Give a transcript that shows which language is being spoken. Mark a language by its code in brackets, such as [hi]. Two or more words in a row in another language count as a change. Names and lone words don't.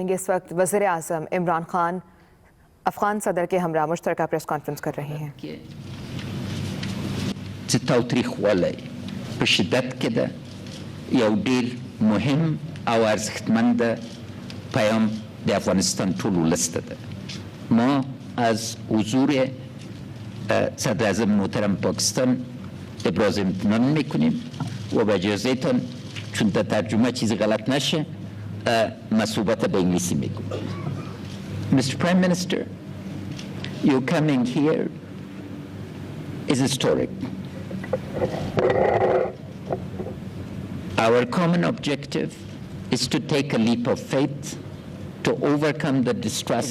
[ur] जाएंगे। اس وقت وزیر اعظم عمران خان افغان صدر کے ہمراہ مشترکہ [en] press conference [ur] کر رہے ہیں. [ps] تاوتریخوالی په شدت کې ده، یو ډیر مهم او ارزښتمند پیام د افغانستان ټول ولس ته ده. [fa] ما از حضور صدر اعظم محترم پاکستان ابراز امتنان میکنیم و با اجازهتان چون در ترجمه چیزی غلط نشه صحبت به انگلیسی میگم. [en] Mr. Prime Minister, your coming here is historic. Our common objective is to take a leap of faith to overcome the distrust.